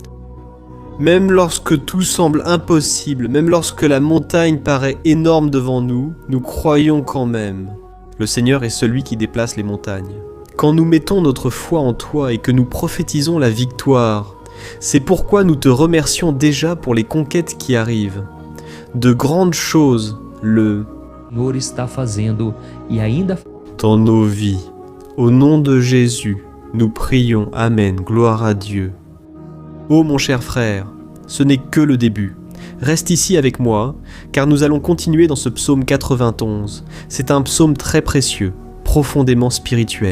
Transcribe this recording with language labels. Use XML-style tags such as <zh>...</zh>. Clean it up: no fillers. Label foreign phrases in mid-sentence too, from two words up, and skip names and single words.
<fr>Même lorsque tout semble impossible, même lorsque la montagne paraît énorme devant nous, nous croyons quand même. Le Seigneur est celui qui déplace les montagnes. Quand nous mettons notre foi en toi et que nous prophétisons la victoire, c'est pourquoi nous te remercions déjà pour les conquêtes qui arrivent. De grandes choses, le</fr> <pt>Senhor está fazendo e ainda</pt> <fr>dans nos vies. Au nom de Jésus, nous prions. Amen. Gloire à Dieu. Ô mon cher frère, ce n'est que le début. Reste ici avec moi, car nous allons continuer dans ce psaume 91. C'est un psaume très précieux, profondément spirituel.</fr>